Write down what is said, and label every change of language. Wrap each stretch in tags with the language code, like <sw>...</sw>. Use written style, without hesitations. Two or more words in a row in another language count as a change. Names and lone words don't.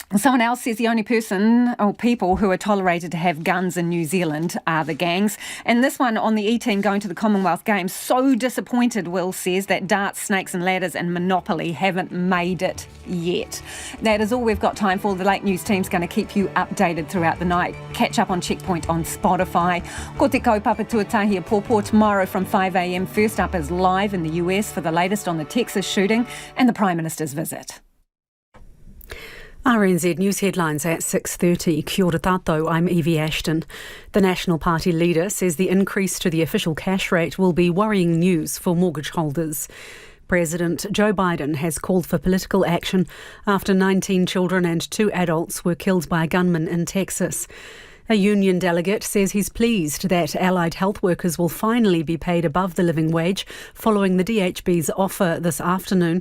<en>Someone else says the only person or people who are tolerated to have guns in New Zealand are the gangs. And this one on the E-team going to the Commonwealth Games. So disappointed, Will says, that darts, snakes and ladders and Monopoly haven't made it yet. That is all we've got time for. The Late News team's going to keep you updated throughout the night. Catch up on Checkpoint on Spotify.</en> <mi>Ko te kaupapa tuatahi a pōpō</mi> <en>tomorrow from</en> <mi>5 a.m.</mi> <en>First up is live in the US for the latest on the Texas shooting and the Prime Minister's visit. RNZ News headlines at 6:30.</en> <mi>Kia ora tātou,</mi> <en>I'm Evie Ashton. The National Party leader says the increase to the official cash rate will be worrying news for mortgage holders. President Joe Biden has called for political action after 19 children and 2 adults were killed by a gunman in Texas. A union delegate says he's pleased that allied health workers will finally be paid above the living wage following the DHB's offer this afternoon.</en>